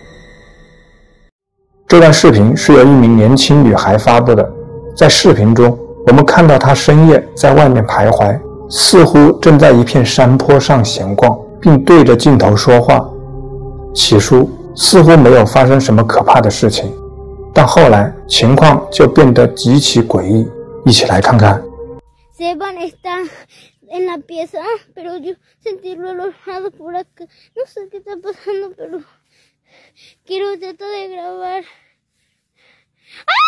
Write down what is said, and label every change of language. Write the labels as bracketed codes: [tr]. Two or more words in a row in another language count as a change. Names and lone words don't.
[zh] 这段视频是由一名年轻女孩发布的，在视频中，我们看到她深夜在外面徘徊，似乎正在一片山坡上闲逛，并对着镜头说话。起初似乎没有发生什么可怕的事情，但后来情况就变得极其诡异。一起来看看。 [es] En la pieza, pero yo sentirlo alojado por acá. No sé qué está pasando, pero quiero tratar de grabar.